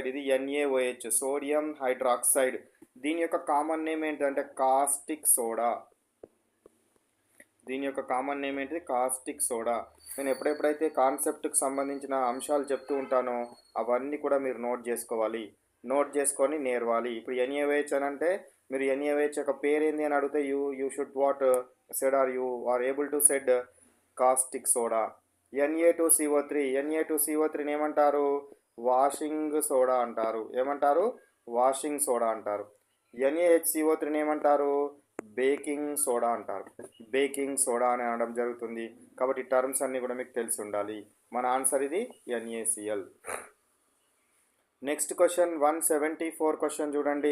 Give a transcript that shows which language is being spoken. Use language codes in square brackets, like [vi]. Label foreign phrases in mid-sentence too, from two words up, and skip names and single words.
[te] ఇది NaOH, సోడియం హైడ్రాక్సైడ్. దీని యొక్క [en] common name [te] ఏంటంటే [en] caustic soda. caustic soda. [te] నేను ఎప్పుడెప్పుడైతే కాన్సెప్ట్కి సంబంధించిన అంశాలు చెప్తూ ఉంటానో అవన్నీ కూడా మీరు నోట్ చేసుకొని నేర్వాలి. ఇప్పుడు NaOH అని అంటే మీరు NaOH యొక్క పేరు ఏంది అని అడిగితే [en] you should what said are you are able to said caustic soda. [te] Na2CO3 ఏమంటారు, [en] washing soda [te] అంటారు. [en] washing soda [te] అంటారు. NaHCO3 ఏమంటారు, [en] baking soda [te] అంటారు. [en] baking soda [te] అని అనడం జరుగుతుంది. కాబట్టి టర్మ్స్ అన్నీ కూడా మీకు తెలిసి ఉండాలి. మన ఆన్సర్ ఇది NaCl. [en] next question 174 question [te] చూడండి.